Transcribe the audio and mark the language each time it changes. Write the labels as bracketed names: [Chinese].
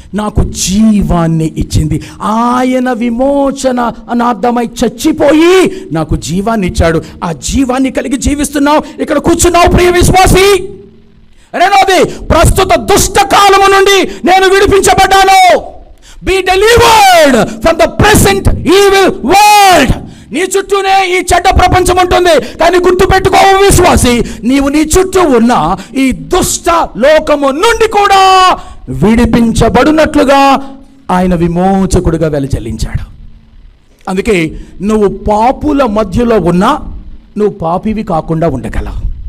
[Telugu] నాకు జీవాన్ని ఇచ్చింది ఆయన, విమోచన అనార్థమై చచ్చిపోయి నాకు జీవాన్ని ఇచ్చాడు. ఆ జీవాన్ని కలిగి జీవిస్తున్నావు, ఇక్కడ కూర్చున్నావు ప్రియ విశ్వాసి. రెండవది, ప్రస్తుత దుష్ట కాలము నుండి నేను విడిపించబడ్డాను. [English] Be delivered from the present evil world. [Telugu] నీ చుట్టూనే ఈ చెడ్డ ప్రపంచం ఉంటుంది, కానీ గుర్తుపెట్టుకో విశ్వాసి, నీవు నీ చుట్టూ ఉన్న ఈ దుష్ట లోకము నుండి కూడా విడిపించబడినట్లుగా ఆయన విమోచకుడుగా వెలచెల్లించాడు. అందుకే నువ్వు పాపుల మధ్యలో ఉన్నా నువ్వు పాపివి కాకుండా ఉండగలవు.